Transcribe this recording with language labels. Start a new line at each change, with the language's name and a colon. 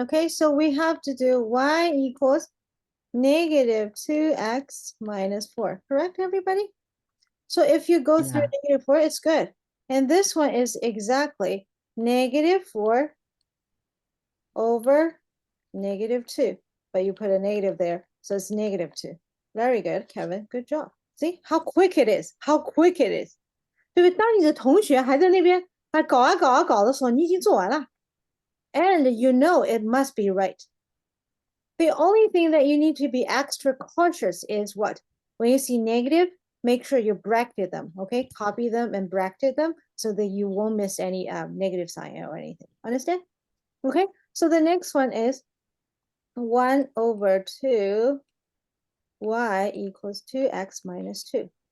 English: Okay, so we have to do y equals negative 2x minus 4. Correct, everybody? So if you go through Yeah. negative 4, it's good. And this one is exactly negative 4 over negative 2. But you put a negative there, so it's negative 2. Very good, Kevin. Good job. See how quick it is? How quick it is.
Chinese: 对不对？当你的同学还在那边还搞啊搞啊搞的时候，你已经做完了。
English: And you know it must be right. The only thing that you need to be extra cautious is what? When you see negative, make sure you bracket them, okay? Copy them and bracket them so that you won't miss any negative sign or anything. Understand? Okay, so the next one is 1 over 2 y equals 2x minus 2.